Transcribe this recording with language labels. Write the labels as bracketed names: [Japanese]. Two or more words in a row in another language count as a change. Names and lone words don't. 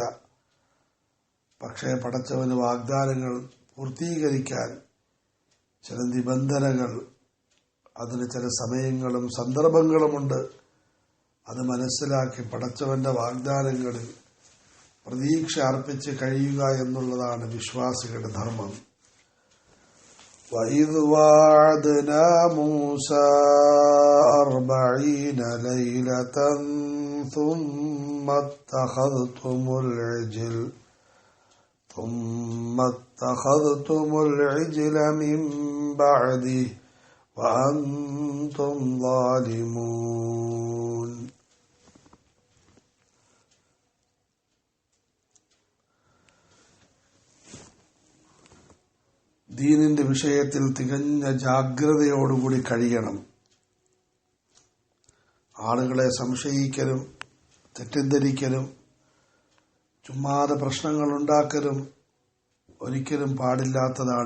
[Malayalam] പക്ഷേ പടച്ചവന് വാഗ്ദാനങ്ങൾ പൂർത്തീകരിക്കാൻ ചില നിബന്ധനകൾ, അതിന് ചില സമയങ്ങളും സന്ദർഭങ്ങളുമുണ്ട്. അത് മനസ്സിലാക്കി പടച്ചവന്റെ വാഗ്ദാനങ്ങളിൽ പ്രതീക്ഷ അർപ്പിച്ച് കഴിയുക എന്നുള്ളതാണ് വിശ്വാസികളുടെ ധർമ്മം. [Arabic] وَإِذْ وَعَدْنَا مُوسَى 40 لَيْلَةً ثُمَّ اتَّخَذْتُمُ الْعِجْلَ مِنْ بَعْدِهِ وَأَنْتُمْ ظَالِمُونَ. [Malayalam] ദീനിന്റെ വിഷയത്തിൽ തികഞ്ഞ ജാഗ്രതയോടുകൂടി കഴിയണം. ആളുകളെ സംശയിക്കലും തെറ്റിദ്ധരിക്കലും ചുമ്മാതെ പ്രശ്നങ്ങൾ ഉണ്ടാക്കലും ഒരിക്കലും പാടില്ലാത്തതാണ്.